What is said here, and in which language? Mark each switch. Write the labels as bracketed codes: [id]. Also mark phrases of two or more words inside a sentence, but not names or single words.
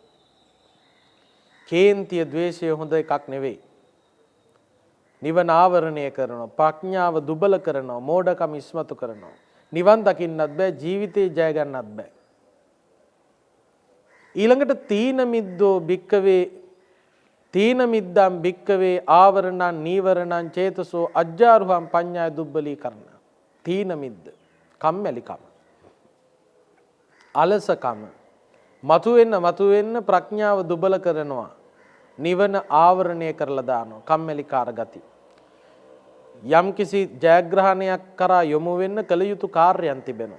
[si] කේන්තිය ද්වේෂය හොඳ එකක් නෙවෙයි. නිවන ආවරණය කරනවා, ප්‍රඥාව දුබල කරනවා, මෝඩකම ඉස්මතු කරනවා. නිවන් දකින්නත් බෑ, ජීවිතේ ජය ගන්නත් බෑ. ඊළඟට [pi] තීන මිද්දෝ භික්කවේ තීන මිද්දම් භික්කවේ ආවරණං නීවරණං චේතසෝ අජ්ජාරුහං පඤ්ඤාය දුබ්බලී කරණ. තීන මිද්ද [si] කම්මැලිකම, අලසකම, මතුවෙන්න ප්‍රඥාව දුබල කරනවා, නිවන ආවරණය කරලා දානවා, කම්මැලිකාර ගති. යම්කිසි ජයග්‍රහණයක් කරා යොමු වෙන්න කළ යුතු කාර්යයන් තිබෙනවා.